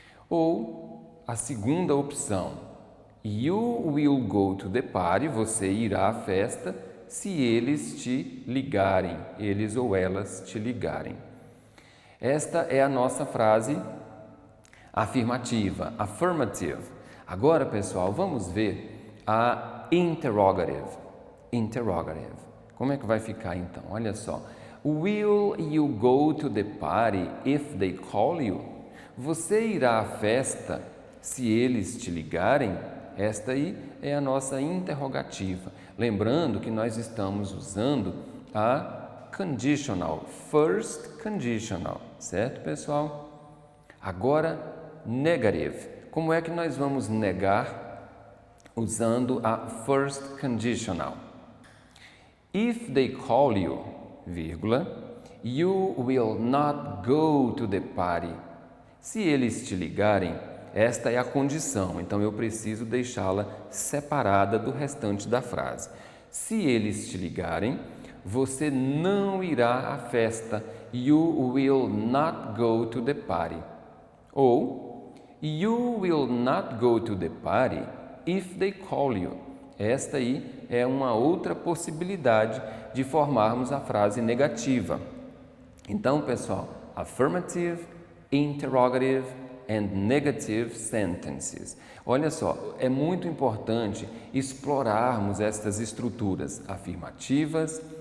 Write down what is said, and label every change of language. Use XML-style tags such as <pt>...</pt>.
<pt>Ou a segunda opção,</pt> <en>you will go to the party,</en> <pt>você irá à festa se eles te ligarem, eles ou elas te ligarem. Esta é a nossa frase afirmativa, affirmative. Agora, pessoal, vamos ver a interrogative. Interrogative. Como é que vai ficar então? Olha só.</pt> <en>Will you go to the party if they call you?</en> <pt>Você irá à festa se eles te ligarem? Esta aí é a nossa interrogativa. Lembrando que nós estamos usando a conditional, first conditional, certo, pessoal? Agora, negative. Como é que nós vamos negar usando a first conditional?</pt> <en>If they call you, vírgula, you will not go to the party.</en> <pt>Se eles te ligarem, esta é a condição, então eu preciso deixá-la separada do restante da frase. Se eles te ligarem, você não irá à festa.</pt> <en>You will not go to the party. Ou, you will not go to the party if they call you.</en> <pt>Esta aí é uma outra possibilidade de formarmos a frase negativa. Então, pessoal,</pt> <en>affirmative, interrogative and negative sentences.</en> <pt>Olha só, é muito importante explorarmos estas estruturas afirmativas,</pt>